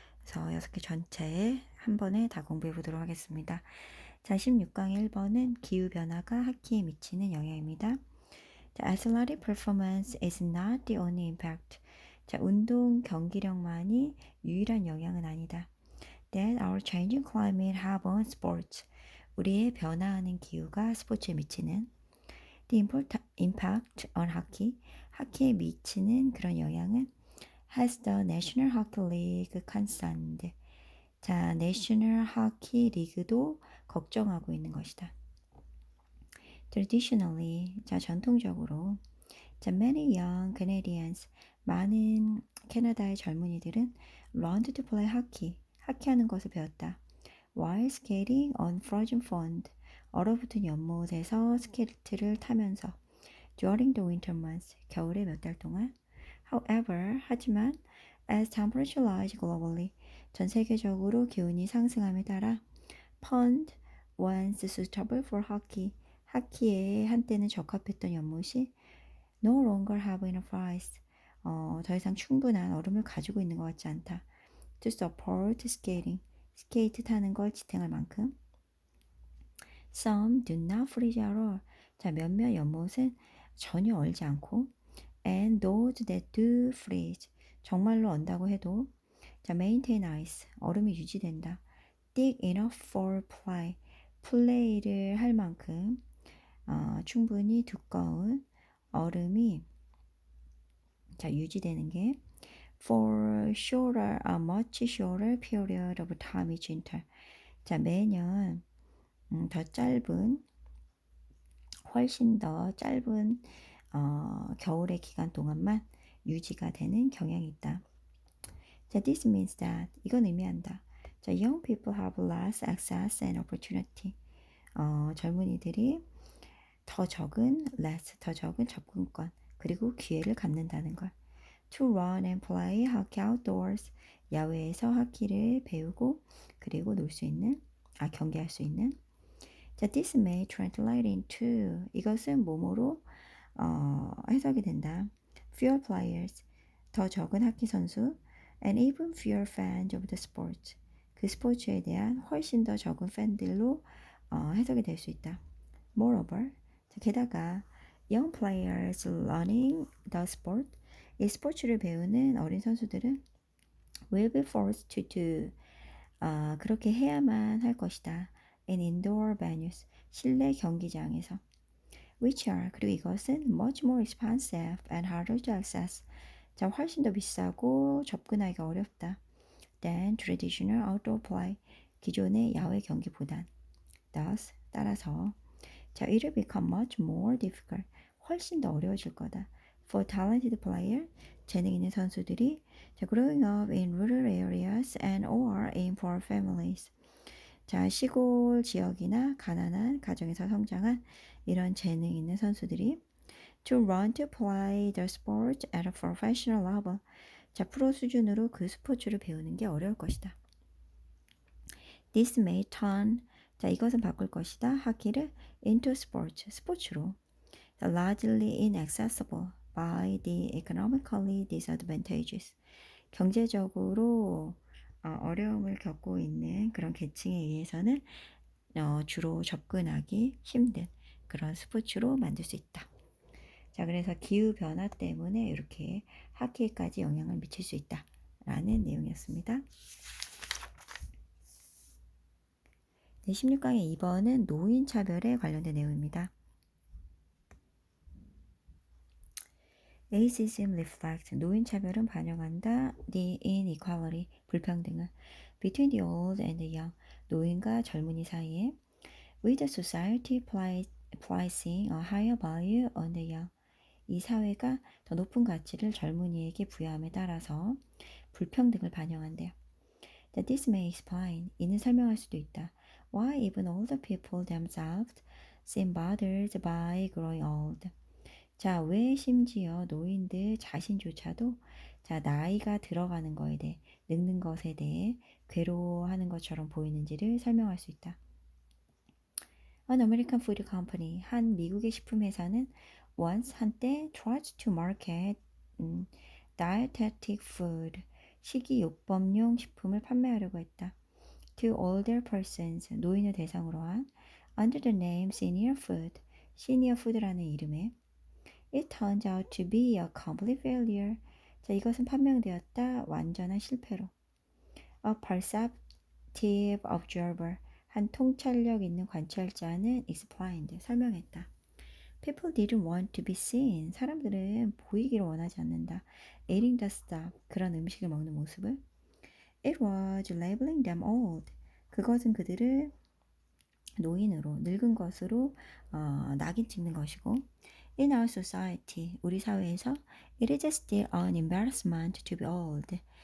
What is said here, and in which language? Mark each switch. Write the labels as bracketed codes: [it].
[ko] 그래서 6개 전체 한 번에 다 공부해 보도록 하겠습니다. 자, 16강 1번은 기후변화가 하키에 미치는 영향입니다. [en] 자, athletic performance is not the only impact. [ko] 자, 운동 경기력만이 유일한 영향은 아니다. [en] That our changing climate have on sports. [ko] 우리의 변화하는 기후가 스포츠에 미치는 [en] The impact on hockey. [ko] 하키에 미치는 그런 영향은 [en] has the National Hockey League concerned. [ko] 자, National Hockey League도 걱정하고 있는 것이다. [en] Traditionally, [ko] 자, 전통적으로. 자, [en] many young Canadians, [ko] 많은 캐나다의 젊은이들은 [en] learned to play hockey, [ko] 하키하는 것을 배웠다. [en] While skating on frozen pond, [ko] 얼어붙은 연못에서 스케이트를 타면서 [en] during the winter months, [ko] 겨울의 몇 달 동안. [en] However, [ko] 하지만 [en] as temperature rise globally, [ko] 전 세계적으로 기온이 상승함에 따라 [en] pond once suitable for hockey, [ko] 하키에 한때는 적합했던 연못이 [en] no longer have enough ice, [ko] 더 이상 충분한 얼음을 가지고 있는 것 같지 않다. [en] To support skating, [ko] 스케이트 타는 걸 지탱할 만큼. [en] Some do not freeze at all. [ko] 자, 몇몇 연못은 전혀 얼지 않고 [en] and those that do freeze, [ko] 정말로 언다고 해도 자, [en] maintain ice, [ko] 얼음이 유지된다. [en] thick enough for play, [ko] 플레이를 할 만큼 충분히 두꺼운 얼음이 자, 유지되는 게 [en] for shorter, a much shorter period of time each winter. [ko] 자, 매년 더 짧은, 훨씬 더 짧은 겨울의 기간 동안만 유지가 되는 경향이 있다. [en] 자, this means that, [ko] 이건 의미한다. [en] 자, young people have less access and opportunity. [ko] 젊은이들이 더 적은 less, 더 적은 접근권, 그리고 기회를 갖는다는 걸. [en] To run and play hockey outdoors, [ko] 야외에서 하키를 배우고 그리고 놀 수 있는, 경기할 수 있는. 자, [en] this may translate into, [ko] 이것은 뭐뭐로 해석이 된다. [en] Fewer players, [ko] 더 적은 하키 선수, [en] and even fewer fans of the sport. [ko] 그 스포츠에 대한 훨씬 더 적은 팬들로 해석이 될 수 있다. [en] Moreover, [ko] 게다가 [en] young players learning the sport, [ko] 이 스포츠를 배우는 어린 선수들은 [en] will be forced to do, [ko] 그렇게 해야만 할 것이다. [en] in indoor venues, [ko] 실내 경기장에서. [en] which are, [ko] 그리고 이것은 [en] much more expensive and harder to access. [ko] 자, 훨씬 더 비싸고 접근하기가 어렵다. [en] than traditional outdoor play, [ko] 기존의 야외 경기보단. [en] thus, [ko] 따라서 [en] 자, it will become much more difficult, [ko] 훨씬 더 어려워질 거다. [en] for talented player, [ko] 재능 있는 선수들이 [en] 자, growing up in rural areas and or in poor families. [ko] 자, 시골 지역이나 가난한 가정에서 성장한 이런 재능 있는 선수들이 [en] to learn to play the sport at a professional level. [ko] 자, 프로 수준으로 그 스포츠를 배우는 게 어려울 것이다. [en] This may turn, [ko] 자, 이것은 바꿀 것이다. 하키를 [en] into sport, [ko] 스포츠로. [en] largely inaccessible by the economically disadvantageous. [ko] 경제적으로 어려움을 겪고 있는 그런 계층에 의해서는 주로 접근하기 힘든 그런 스포츠로 만들 수 있다. 자, 그래서 기후변화 때문에 이렇게 하키에까지 영향을 미칠 수 있다라는 내용이었습니다. 네, 16강의 2번은 노인차별에 관련된 내용입니다. [en] Ageism reflects, [ko] 노인차별은 반영한다. [en] The inequality, [ko] 불평등을 [en] between the old and the young, [ko] 노인과 젊은이 사이에 [en] with the society placing a higher value on the young, [ko] 이 사회가 더 높은 가치를 젊은이에게 부여함에 따라서 불평등을 반영한대요. [en] That this may explain, [ko] 이는 설명할 수도 있다. [en] Why even older people themselves seem bothered by growing old. [ko] 자, 왜 심지어 노인들 자신조차도 자, 나이가 들어가는 거에 대해, 늙는 것에 대해 괴로워하는 것처럼 보이는지를 설명할 수 있다. [en] An American food company, [ko] 한 미국의 식품 회사는 [en] once [ko] 한때 [en] tried to market dietetic food [ko] 식이요법용 식품을 판매하려고 했다. [en] To older persons [ko] 노인을 대상으로 한 [en] under the name senior food [ko] 시니어 푸드라는 이름에 [en] It turns out to be a complete failure. [ko] 자, 이것은 판명되었다. 완전한 실패로. [en] A perceptive observer. [ko] 한 통찰력 있는 관찰자는 [en] explained. [ko] 설명했다. [en] People didn't want to be seen. [ko] 사람들은 보이기를 원하지 않는다. [en] Eating the stuff. [ko] 그런 음식을 먹는 모습을. [en] It was labeling them old. [ko] 그것은 그들을 노인으로, 늙은 것으로 낙인 찍는 것이고 [en] In our society, [ko] 우리 사회에서 [en] it is still an embarrassment to be old.